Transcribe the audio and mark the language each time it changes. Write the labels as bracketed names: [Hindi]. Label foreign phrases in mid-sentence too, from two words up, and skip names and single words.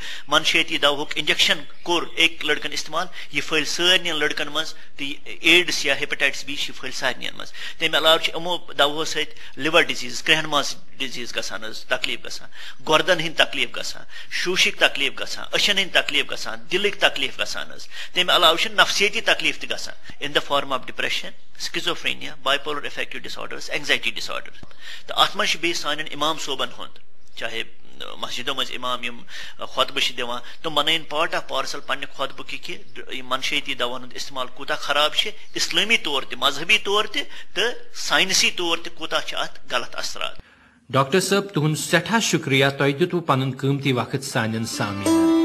[Kashmiri] منشیٲتی دوہُک انجیکشن کوٚر أکۍ لڑکن استعمال یہِ پھٔہلہِ سارنٕے لڑکن منٛز تہٕ ایڈس یا ہیپیٹایٹس B چھِ پھٔہلہِ سارنٕے منٛز تمہِ علاوٕ چھِ یِمو دوہو سۭتۍ [English] liver disease [Kashmiri] کرٛہن ماز ڈیزیز گژھان تکلیف گژھان گردن ہند تکلیف گژھان شوشک تکلیف گژھان أچھن ہند تکلیف گژھان دلک تکلیف گژھان تمہ علاوہ نفسیتی تکلیف تہ گژھان [English] in the form of depression schizophrenia bipolar affective disorders anxiety disorder [Kashmiri] تو ات من بیٚیہِ سانٮ۪ن امام صوبن ہُنٛد چاہے مسجدوں مز امام یم خطبہ دِوان تم بنائن [English] part of parcel [Kashmiri] پنہ خطبہ کہ منشیاتی دون ہند استعمال کوتا خراب اسلامی طور تہ مذہبی طور تہ تو سائنسی طور تہ کوتا ات غلط اثرات. ڈاکٹر صاحب تہد سٹھا شکریہ تہ دتو پن قیمتی وقت سان سامعین.